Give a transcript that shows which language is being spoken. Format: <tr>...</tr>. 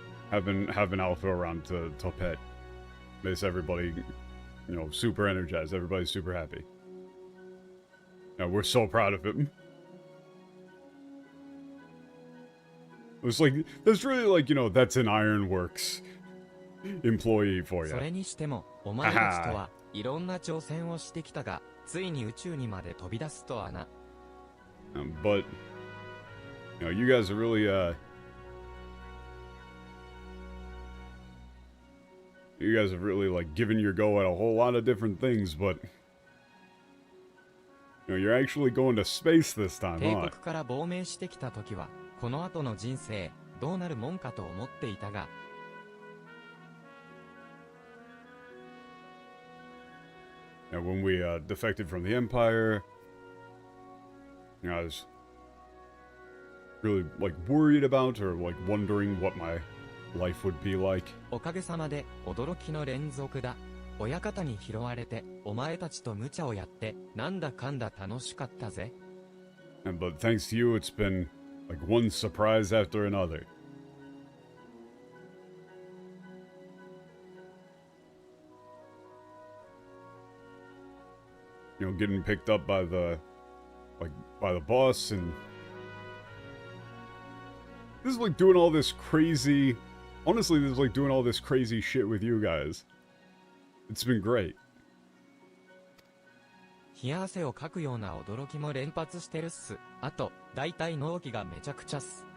<en>Having Alpha around to pet makes everybody, you know, super energized. Everybody's super happy. Yeah, we're so proud of him. It's like, that's really like, you know, that's an Ironworks employee for you.</en> <ja>それにしても、お前たちとはいろんな挑戦をしてきたが、ついに宇宙にまで飛び出すとはな。</ja> <en>But, you know, you guys are really, you guys have really, like, given your go at a whole lot of different things, but, you know, you're actually going to space this time,</en> <ja>帝</ja> <en>huh?</en> <ja>国から亡命してきた時は、この後の人生、どうなるもんかと思っていたが、</ja> <en>Now, when we defected from the Empire, you know, I was really, like, worried about or, like, wondering what my life would be like.</en> <ja>おかげさまで驚きの連続だ。親方に拾われて、お前たちと無茶をやって、なんだかんだ楽しかったぜ。</ja> <en>But thanks to you, it's been, like, one surprise after another. You know, getting picked up by the, like, by the boss, and this is like doing all this crazy, honestly, this is like doing all this crazy shit with you guys. It's been great.</en> <ja>冷や汗をかくような驚きも連発してるっす。あと、だいたい納期がめちゃくちゃっす。</ja>